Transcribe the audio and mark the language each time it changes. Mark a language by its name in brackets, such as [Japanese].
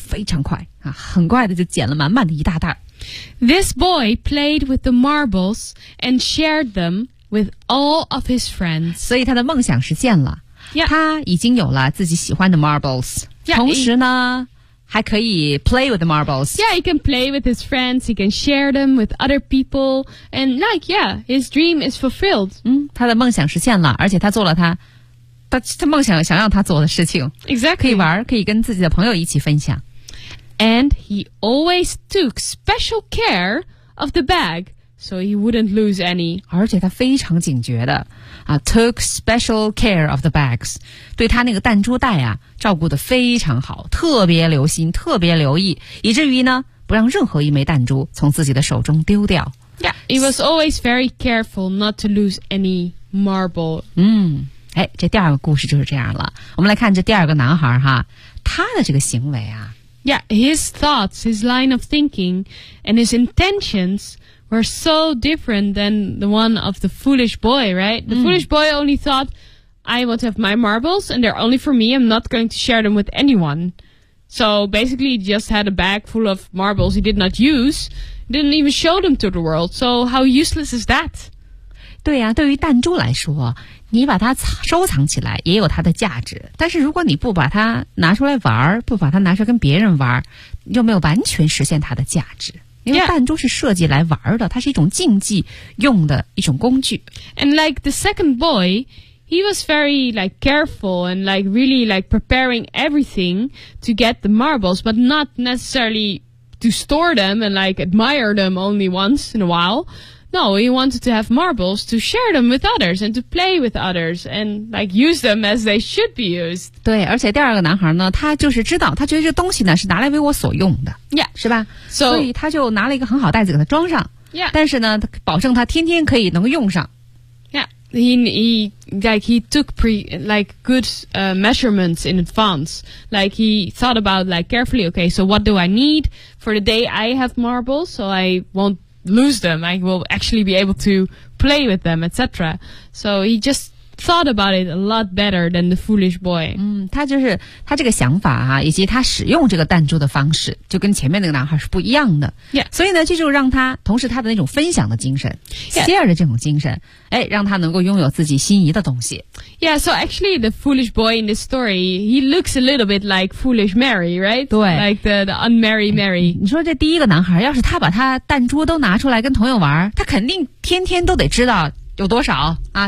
[Chinese] 非常快、啊、很快的就捡了满满的一大袋。 [English] This boy played with the marbles and shared them with all of his friends. [Chinese] 所以他的梦想实现了。 [English] Yeah. [Chinese] 他已经有了自己喜欢的 marbles. [English] Yeah, [Chinese] 同时呢还可以 [English] play with the marbles. Yeah, he can play with his friends. He can share them with other people. And like, yeah, his dream is fulfilled. [Chinese] 嗯，他的梦想实现了，而且他做了他梦想想要他做的事情。 [English] Exactly. [Chinese] 可以玩，可以跟自己的朋友一起分享。 [English] And he always took special care of the bag, so he wouldn't lose any. [Chinese] 而且他非常警觉的啊 ， [English] took special care of the bags. [Chinese] 对他那个弹珠袋啊。照顾得非常好特别留心特别留意以至于呢不让任何一枚弹珠从自己的手中丢掉。 [English] Yeah, he was always very careful not to lose any marble. [Chinese] 嗯，哎，这第二个故事就是这样了。我们来看这第二个男孩哈，他的这个行为啊。 [English] Yeah, his thoughts, his line of thinking, and his intentions were so different than the one of the foolish boy, right? The foolish boy only thought, I want to have my marbles, and they're only for me. I'm not going to share them with anyone. So basically, he just had a bag full of marbles he did not use, didn't even show them to the world. So how useless is that? [Chinese] 对呀、啊，对于弹珠来说，你把它收藏起来也有它的价值，但是如果你不把它拿出来玩，不把它拿出来跟别人玩，就没有完全实现它的价值。因为弹珠是设计来玩的，它是一种竞技用的一种工具。 [English] And like the second boy, he was very like careful and like really like preparing everything to get the marbles, but not necessarily to store them and like admire them only once in a while. No, he wanted to have marbles to share them with others and to play with others and like use them as they should be used. [Chinese] 对，而且第二个男孩呢，他就是知道，他觉得这东西呢是拿来为我所用的。 [English] Yeah, [Chinese] 是吧？ [English] So, [Chinese] 所以他就拿了一个很好袋子给他装上。 [English] Yeah, [Chinese] 但是呢，保证他天天可以能用上。 [English] Yeah, he took good measurements in advance. Like he thought about like carefully. Okay, so what do I need for the day I have marbles? So I won't lose them, I will actually be able to play with them, etc. So he just thought about it a lot better than the foolish boy. [Chinese] 他就是他这个想法啊，以及他使用这个弹珠的方式，就跟前面那个男孩是不一样的。 [English] Yeah. [Chinese] 所以呢，这就让他同时他的那种分享的精神 ，share 的这种精神，哎，让他能够拥有自己心仪的东西。 [English] Yeah. So actually, the foolish boy in this story, he looks a little bit like foolish Mary, right? [Chinese] 对 [English] ，like the unmarried Mary. [Chinese] 你说这第一个男孩，要是他把他弹珠都拿出来跟朋友玩，他肯定天天都得知道有多少啊，